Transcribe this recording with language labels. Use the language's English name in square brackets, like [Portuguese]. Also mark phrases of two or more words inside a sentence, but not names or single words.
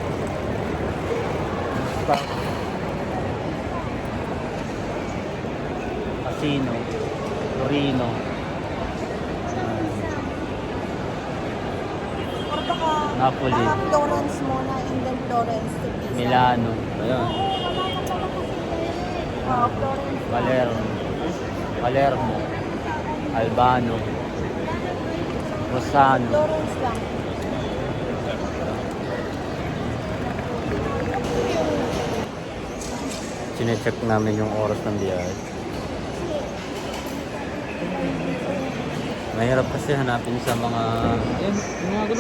[Filipino] Casino, Torino, Napoli, Florence muna, [English] and then Florence to Pisa. [Filipino] Milano, ayun. Florence. Palermo, Albano, Rossano. Florence lang. Sinecheck namin yung oras ng biyahe. Mahirap kasi hanapin sa mga ganun.